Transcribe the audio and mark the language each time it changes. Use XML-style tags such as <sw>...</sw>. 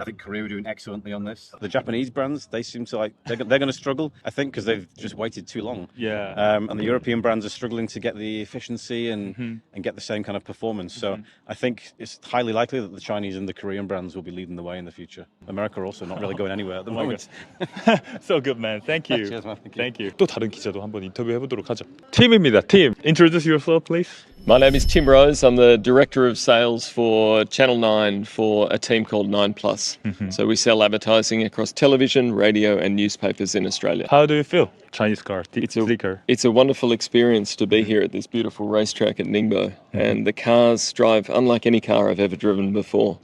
<en>I think Korea are doing excellently on this. The Japanese brands, they seem to they're going to struggle, I think, because they've just waited too long. Yeah. And the European brands are struggling to get the efficiency and get the same kind of performance. So I think it's highly likely that the Chinese and the Korean brands will be leading the way in the future. America also not really going anywhere at the my moment. So good, man. Thank you. Cheers, man. Thank you. Thank you.</en> <ko>또 다른 기자도 한번 인터뷰해 보도록 하죠. 팀입니다. 팀.</ko> <en>Introduce yourself, please. My name is Tim Rose. I'm the Director of Sales for Channel 9 for a team called 9 Plus. So we sell advertising across television, radio and newspapers in Australia. How do you feel? Chinese car, It's a, Zeekr. it's a wonderful experience to be here at this beautiful racetrack at Ningbo. And the cars drive unlike any car I've ever driven before.</en>